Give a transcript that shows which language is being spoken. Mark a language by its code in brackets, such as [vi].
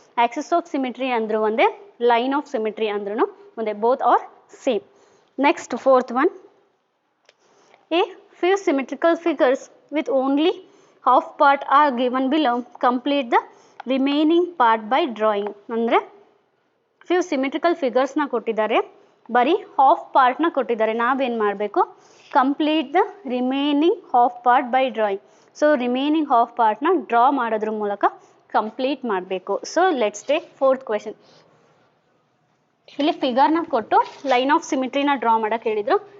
[kn] Axis of symmetry ಅಂದರೂ ಒಂದೇ, line of symmetry ಅಂದ್ರೂ ಒಂದೇ. [en] Both are same. Next fourth one. A few symmetrical figures with only half part are given below. Complete the remaining part by drawing. [kn] ಅಂದರೆ few symmetrical ಫಿಗರ್ಸ್ನ ಕೊಟ್ಟಿದ್ದಾರೆ, ಬರೀ half ಪಾರ್ಟ್ನ ಕೊಟ್ಟಿದ್ದಾರೆ. ನಾವೇನು ಮಾಡಬೇಕು, [en] Complete the remaining half part by drawing. [kn] So remaining half ಪಾರ್ಟ್ನ draw ಮಾಡೋದ್ರ ಮೂಲಕ complete ಮಾಡಬೇಕು. [en] So let's take fourth question. [kn] ಇಲ್ಲಿ ಫಿಗರ್ನ ಕೊಟ್ಟು ಲೈನ್ ಆಫ್ ಸಿಮಿಟ್ರಿನ ಡ್ರಾ ಮಾಡೋಕ್ಕೆ ಹೇಳಿದರು.